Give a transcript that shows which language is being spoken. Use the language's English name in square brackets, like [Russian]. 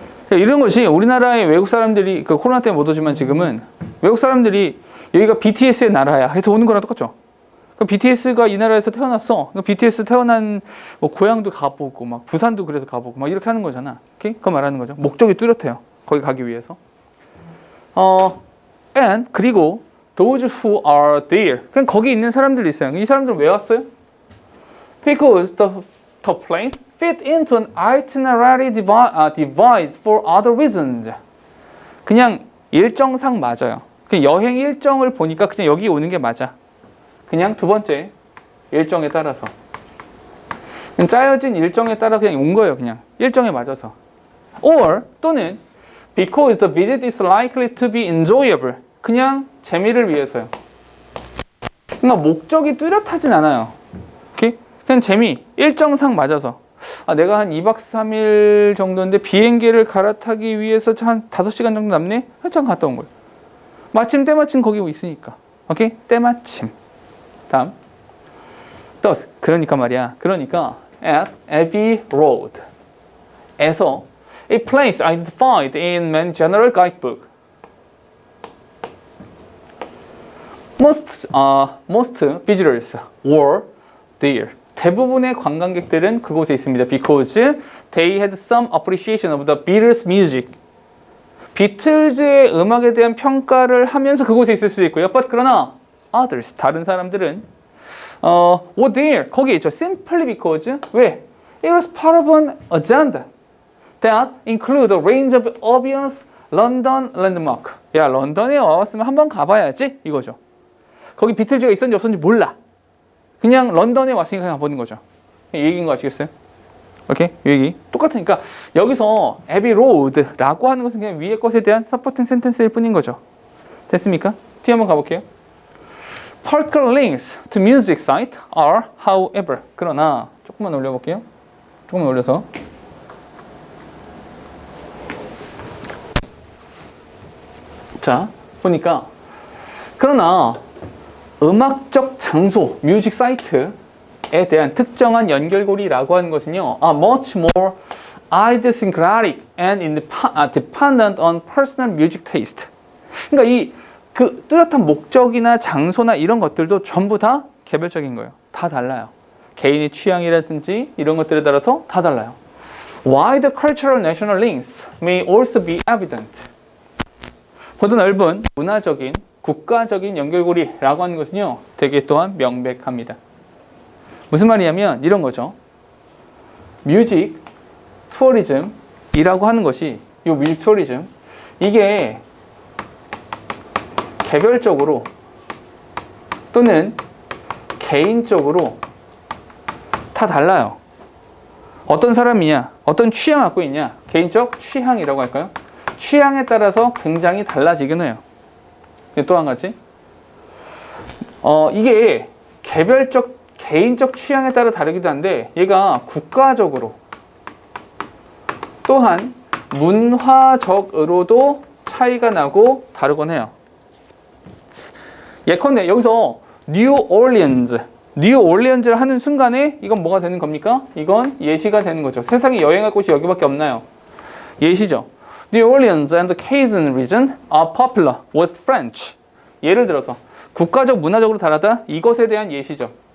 [Korean] 이런 것이 우리나라의 외국 사람들이 그 코로나 때문에 못 오지만 지금은 외국 사람들이 여기가 BTS의 나라야 해서 오는 거랑 똑같죠. BTS가 이 나라에서 태어났어. BTS 태어난 뭐 고향도 가보고 막 부산도 그래서 가보고 막 이렇게 하는 거잖아. 오케이? 그거 말하는 거죠. 목적이 뚜렷해요. 거기 가기 위해서. [English] And [Korean] 그리고 [English] those who are there. [Korean] 그냥 거기 있는 사람들이 있어요. 이 사람들은 왜 왔어요? [English] Because the place fit into an itinerary device for other reasons. [Korean] 그냥 일정상 맞아요. 그냥 여행 일정을 보니까 그냥 여기 오는 게 맞아. 그냥 두 번째 일정에 따라서 그냥 짜여진 일정에 따라 그냥 온 거예요. 그냥 일정에 맞아서. [English] Or [Korean] 또는 [English] because the visit is likely to be enjoyable. [Korean] 그냥 재미를 위해서요. 그러니까 목적이 뚜렷하진 않아요. 오케이? 그냥 재미, 일정상 맞아서. 내가 한 2박 3일 정도인데 비행기를 갈아타기 위해서 한 5시간 정도 남네? 잠깐 갔다 온 거예요. 마침 때마침 거기 있으니까. 오케이? 때마침. 다음. [English] thus, [Korean] 그러니까 말이야. 그러니까 [English] at Abbey Road 에서 a place identified in many general guidebook. Most visitors were there. [Korean] 대부분의 관광객들은 그곳에 있습니다. [English] Because they had some appreciation of the Beatles' music. [Korean] 비틀즈의 음악에 대한 평가를 하면서 그곳에 있을 수도 있고요. [English] But [Korean] 그러나 [English] others, [Korean] 다른 사람들은 [English] were there, [Korean] 거기에 있죠. [English] Simply because, [Korean] 왜? [English] It was part of an agenda that include a range of obvious London landmark. [Korean] 야, 런던에 와봤으면 한번 가봐야지 이거죠. 거기 비틀즈가 있었는지 없었는지 몰라. 그냥 런던에 왔으니까 가보는 거죠. 이 얘기인 거 아시겠어요? 오케이? 이 얘기 똑같으니까 여기서 Abbey Road라고 하는 것은 그냥 위의 것에 대한 서포팅 센텐스일 뿐인 거죠. 됐습니까? 뒤에 한번 가볼게요. [English] Particular links to music site are, however. [Korean] 그러나 조금만 올려볼게요. 조금만 올려서. 자, 보니까 그러나 음악적 장소, 뮤직 사이트에 대한 특정한 연결고리라고 하는 것은요, [English] are much more idiosyncratic and dependent on personal music taste. [Korean] 그러니까 이 그 뚜렷한 목적이나 장소나 이런 것들도 전부 다 개별적인 거예요. 다 달라요. 개인의 취향이라든지 이런 것들에 따라서 다 달라요. [English] Wide cultural national links may also be evident. [Korean] 보다 넓은 문화적인, 국가적인 연결고리라고 하는 것은요, 되게 또한 명백합니다. 무슨 말이냐면 이런 거죠. 뮤직 투어리즘이라고 하는 것이, 이 뮤직 투어리즘, 이게 개별적으로 또는 개인적으로 다 달라요. 어떤 사람이냐, 어떤 취향 갖고 있냐, 개인적 취향이라고 할까요? 취향에 따라서 굉장히 달라지긴 해요. 또 한 가지, 이게 개별적, 개인적 취향에 따라 다르기도 한데 얘가 국가적으로 또한 문화적으로도 차이가 나고 다르곤 해요. 예컨대 여기서 뉴올리언즈를 하는 순간에 이건 뭐가 되는 겁니까? 이건 예시가 되는 거죠. 세상에 여행할 곳이 여기밖에 없나요? 예시죠. [English] New Orleans and the Cajun region are popular with French. [Korean] 예를 들어서 국가적 문화적으로 다르다. 이것에 대한 예시죠.